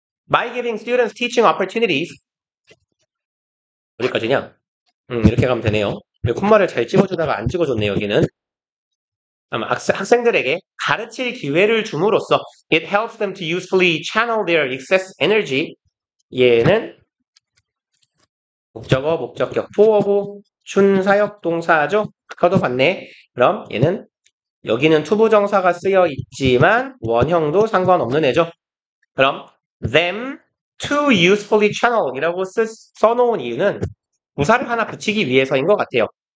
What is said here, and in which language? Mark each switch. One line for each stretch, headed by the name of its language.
English: By giving students teaching opportunities.
Korean: 어디까지냐? 이렇게 가면 되네요. 콤마를 잘 찍어주다가 안 찍어줬네요, 여기는. 학생들에게 가르칠 기회를 줌으로써
English: it helps them to usefully channel their excess energy.
Korean: 얘는 목적어, 목적격, 보어고 준사역 동사죠. 아까도 봤네. 그럼 얘는 여기는 투부정사가 쓰여 있지만 원형도 상관없는 애죠. 그럼
English: them to usefully channel
Korean: 이라고 써놓은 이유는 부사를 하나 붙이기 위해서인 것 같아요.